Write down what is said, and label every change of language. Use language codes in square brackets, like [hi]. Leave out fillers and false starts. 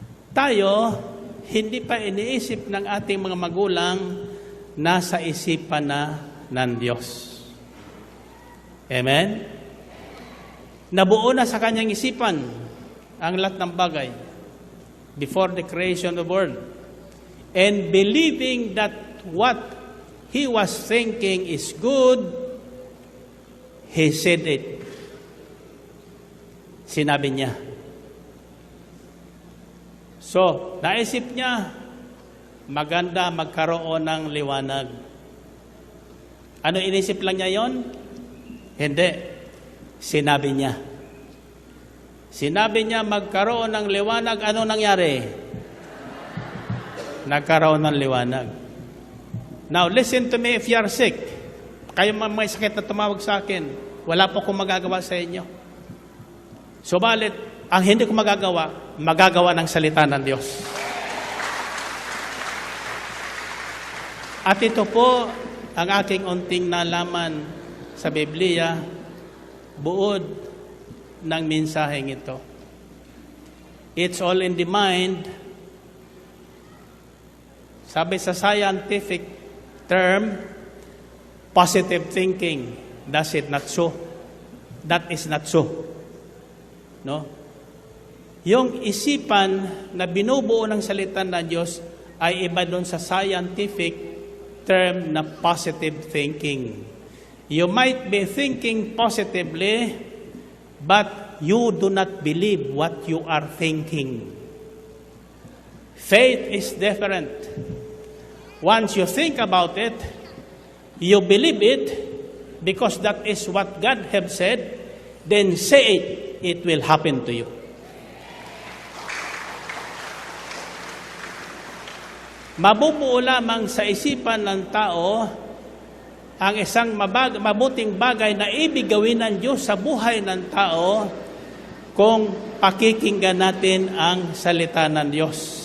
[tl] Tayo, hindi pa iniisip ng ating mga magulang, nasa isipan na ng Diyos. Amen? Nabuo na sa kanyang isipan ang lahat ng bagay [en] before the creation of the world. And believing that what he was thinking is good, he said it. [tl] Sinabi niya. So, naisip niya, maganda magkaroon ng liwanag. Ano inisip lang niya yon? Hindi. Sinabi niya. Sinabi niya magkaroon ng liwanag. Ano nangyari? Nagkaroon ng liwanag. [en] Now, listen to me if you are sick. [tl] Kayo may sakit na tumawag sa akin. Wala po akong magagawa sa inyo. Subalit, ang hindi ko magagawa ng salita ng Diyos. At ito po ang aking unting nalaman sa Biblia, buod ng mensaheng ito. [en] It's all in the mind. [tl] Sabi sa [en] scientific term, positive thinking. Does it not so? That is not so. No? [tl] Yung isipan na binubuo ng salita ng Diyos ay iba doon sa scientific term na positive thinking. [en] You might be thinking positively, but you do not believe what you are thinking. Faith is different. Once you think about it, you believe it, because that is what God have said, then say it, it will happen to you. [tl] Mabubuo lamang sa isipan ng tao ang isang mabuting bagay na ibig gawin ng Diyos sa buhay ng tao kung pakikinggan natin ang salita ng Diyos.